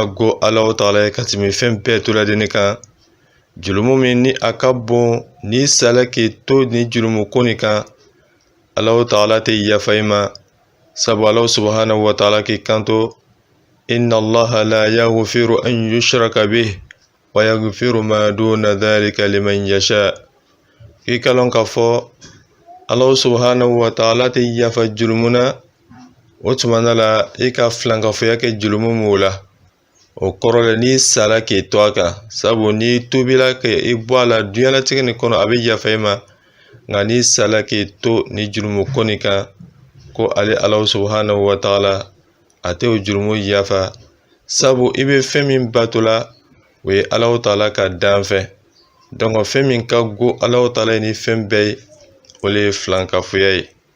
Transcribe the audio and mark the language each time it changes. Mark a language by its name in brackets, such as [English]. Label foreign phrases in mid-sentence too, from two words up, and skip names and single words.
[Bambara] go [Arabic] الله تعالى [Bambara] ye ka tɛmɛ fɛn bɛɛ to ladeni kan julumu min ni a ka bon ni sala k'i to ni julumu ko nin kan [Arabic] الله تعالى [Bambara] tɛ yafa i ma sabu [Arabic] الله سبحانه وتعالى [Bambara] k'i kanto [Arabic] إن الله لا يغفر أن يشرك به ويغفر ما دون ذلك لمن يشاء [Bambara] k'i ka lɔn k'a fɔ [Arabic] الله سبحانه وتعالى [Bambara] tɛ yafa julumuna o tumana la i ka filankafoya kɛ julumu min la o kɔrɔ la n'i sala k'i to a kan sabu n'i tubila k'i bɔ a la duɲalatigɛ nin kɔnɔ a bɛ yafa i ma nka n'i sala k'i to ni julumu ko nin kan ko ale [Arabic] الله سبحانه وتعالى [Bambara] a tɛ o julumu yafa sabu i bɛ fɛn min bato la o ye [Arabic] الله تعالى [Bambara] ka dan fɛ donc fɛn min ka go [Arabic] الله تعالى [Bambara] ye ni fɛn bɛɛ ye o le ye filankafoya ye